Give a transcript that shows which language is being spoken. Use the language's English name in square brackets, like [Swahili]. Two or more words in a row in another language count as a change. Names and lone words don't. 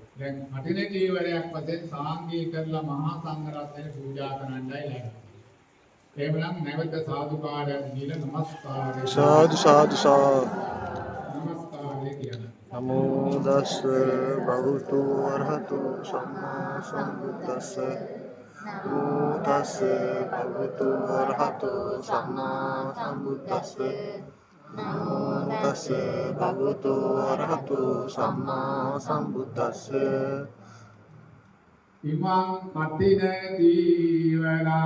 [Sinhala] දැන් කටින ඊවරයක් වශයෙන් සාංගික කරලා මහා සංඝරත්නයේ පූජා කරන්නයි ලැබෙන්නේ. එහෙමනම් නැවත සාදුකාරයක් දීලා නමස්කාරය සාදු සාදු නමස්කාරය කියනවා. [Pali] නමෝ තස් භගවතු වරහතු සම්මා සම්බුද්දස්ස නමෝ තස් භගවතු වරහතු සම්මා සම්බුද්දස්ස නමෝ තස් භගවතු වරහතු සම්මා සම්බුද්දස්ස ඉමං කටින ජීවරං